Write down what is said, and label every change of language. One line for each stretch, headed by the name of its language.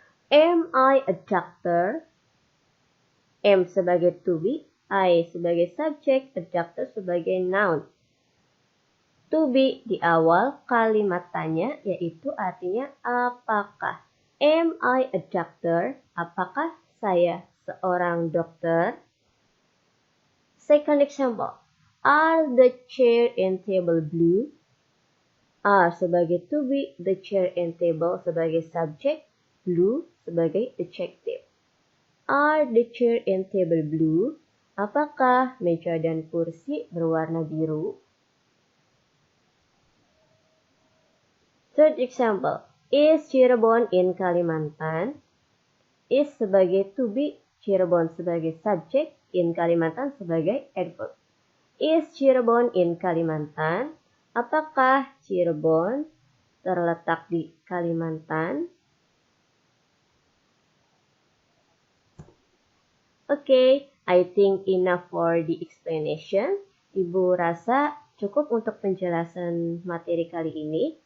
English: Am I a doctor? Am sebagai to be, I sebagai subjek, a doctor sebagai noun.
Indonesian: To be di awal kalimat tanya yaitu artinya apakah.
English: Am I a doctor?
Indonesian: Apakah saya seorang dokter?
English: Second example. Are the chair and table blue? Are sebagai to be, the chair and table sebagai subjek, blue sebagai adjective. Are the chair and table blue?
Indonesian: Apakah meja dan kursi berwarna biru?
English: Third example. Is Cirebon in Kalimantan? Is sebagai to be, Cirebon sebagai subjek, in Kalimantan sebagai adverb. Is Cirebon in Kalimantan?
Indonesian: Apakah Cirebon terletak di Kalimantan?
English: Okay, I think enough for the explanation.
Indonesian: Ibu rasa cukup untuk penjelasan materi kali ini.